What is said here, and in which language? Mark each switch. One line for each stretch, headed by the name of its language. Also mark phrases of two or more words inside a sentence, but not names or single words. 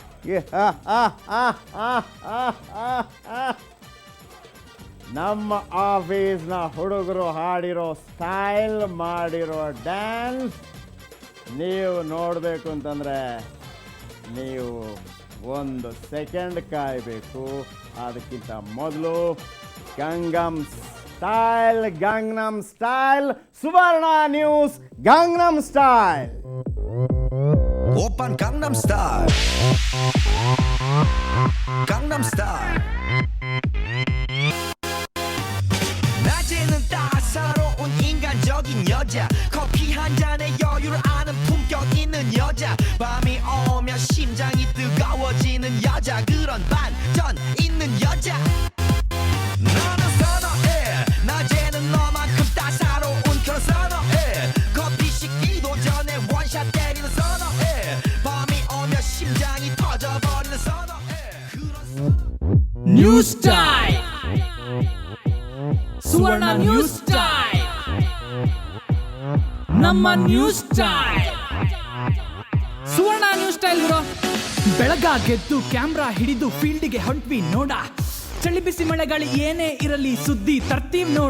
Kannada: ನಮ್ಮ ಆಫೀಸ್ನ ಹುಡುಗರು ಹಾಡಿರೋ ಸ್ಟೈಲ್ ಮಾಡಿರೋ ಡ್ಯಾನ್ಸ್ ನೀವು ನೋಡಬೇಕು ಅಂತಂದರೆ ನೀವು 1 ಸೆಕೆಂಡ್ ಕಾಯಬೇಕು. ಅದಕ್ಕಿಂತ ಮೊದಲು ಗಂಗನಮ್ ಸ್ಟೈಲ್ ಸುವರ್ಣ ನ್ಯೂಸ್ ಗಂಗನಮ್ ಸ್ಟೈಲ್.
Korean: 오빤 강남 스타일 강남 스타일 낮에는 따사로운 인간적인 여자 커피 한 잔에 여유를 아는 품격 있는 여자 밤이 오면 심장이 뜨거워지는 여자 그런 반전 있는 여자 너는 선호해 낮에는 너만큼 따사로운 그런 선호해 커피 식기도 전에 원샷 때리는 선호해 밤이 오면 심장이 터져버리는 선호해
English: new style
Kannada: ಸುವರ್ಣ
English: new style,
Kannada: ನಮ್ಮ
English: new style.
Kannada: ಸುವರ್ಣ
English: new style
Kannada: ಗುರು. ಬೆಳಗಾಗೆದ್ದು ಕ್ಯಾಮ್ರಾ ಹಿಡಿದು ಫೀಲ್ಡಿಗೆ ಹೊಂಟ್ವಿ ನೋಡ. ಚಳಿ ಬಿಸಿ ಮಳೆಗಾಳಿ ಏನೇ ಇರಲಿ ಸುದ್ದಿ ತರ್ತೀವಿ ನೋಡ.